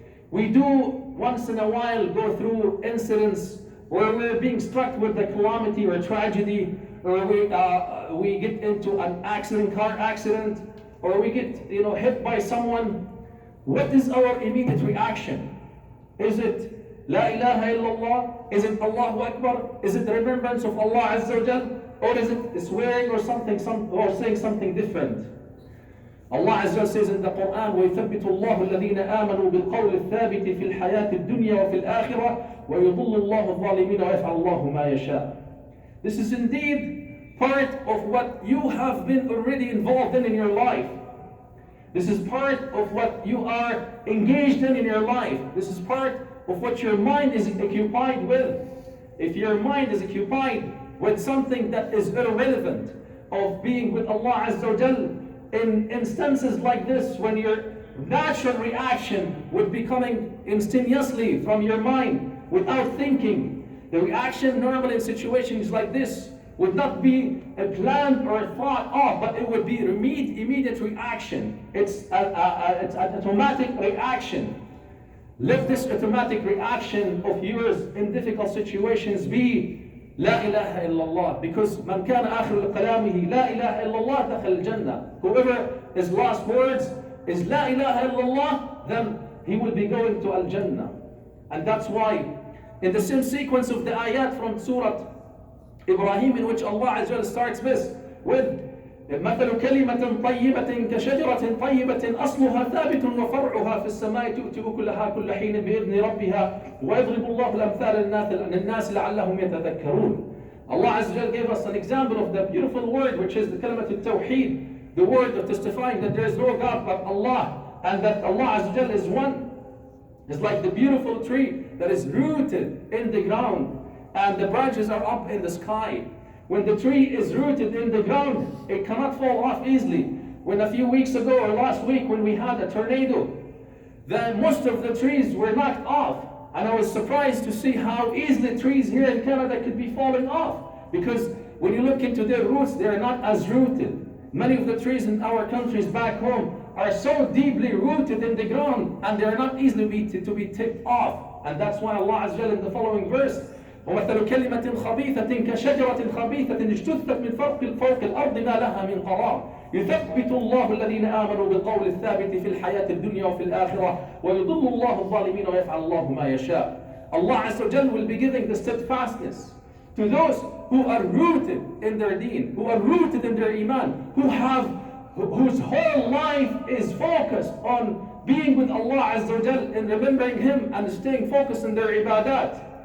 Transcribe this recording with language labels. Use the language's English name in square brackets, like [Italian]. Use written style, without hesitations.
[English] We do once in a while go through incidents where we're being struck with a calamity or a tragedy, or we get into an accident, car accident, or we get hit by someone. What is our immediate reaction? Is it La ilaha illallah? Is it Allahu Akbar? Is it the remembrance of Allah Azza wa Jal? Or is it swearing or or saying something different? Allah Azza wa Jal says in the Quran, [Arabic] وَيُثَبِّتُ اللَّهُ الَّذِينَ آمَنُوا بِالْقَوْلِ الثَّابِتِ فِي الْحَيَاةِ الدُّنْيَا وَفِي الْآخِرَةِ وَيُضِلُّ اللَّهُ الظَّالِمِينَ وَيَفْعَلُ اللَّهُ مَا يَشَاءُ. [English] This is indeed part of what you have been already involved in your life. This is part of what you are engaged in your life. This is part of what your mind is occupied with. If your mind is occupied with something that is irrelevant of being with Allah Azza wa Jal, in instances like this, when your natural reaction would be coming instantaneously from your mind without thinking, the reaction normally in situations like this would not be a planned or a thought of, but it would be immediate reaction. It's an automatic reaction. Let this automatic reaction of yours in difficult situations be La ilaha illallah, because [Arabic] man kana akhir kalamihi La ilaha illallah dakhal al-jannah. [English] Whoever his last words is La ilaha illallah, then he will be going to al-jannah. And that's why in the same sequence of the ayat from Surah Ibrahim, in which Allah Azza wa Jalla starts with [Arabic] مثل كلمة طيبة كشجرة طيبة أصلها ثابت وفرعها في السماء تؤتي أكلها كل حين بإذن ربها ويضرب الله الأمثال للناس لعلهم يتذكرون. [English] Allah Azza wa Jalla gave us an example of the beautiful word, which is the kalimat al-tawheed, the word of testifying that there is no God but Allah, and that Allah Azza wa Jalla is one. It's like the beautiful tree that is rooted in the ground and the branches are up in the sky. When the tree is rooted in the ground, it cannot fall off easily. When a few weeks ago or last week when we had a tornado, most of the trees were knocked off. And I was surprised to see how easily trees here in Canada could be falling off. Because when you look into their roots, they are not as rooted. Many of the trees in our countries back home are so deeply rooted in the ground, and they are not easily to be tipped off. And that's why Allah Azza wa Jalla in the following verse, [Arabic] ومثل كلمة خبيثة كشجرة خبيثة اجتثت من فوق الأرض ما لها من قرار يثبت الله الذين آمنوا بالقول الثابت في الحياة الدنيا وفي الآخرة ويضل الله الظالمين ويفعل الله ما يشاء. [English] Allah Azza wa Jalla will be giving the steadfastness to those who are rooted in their deen, who are rooted in their iman, who have whose whole life is focused on being with Allah Azza wa Jal and remembering Him and staying focused in their ibadat.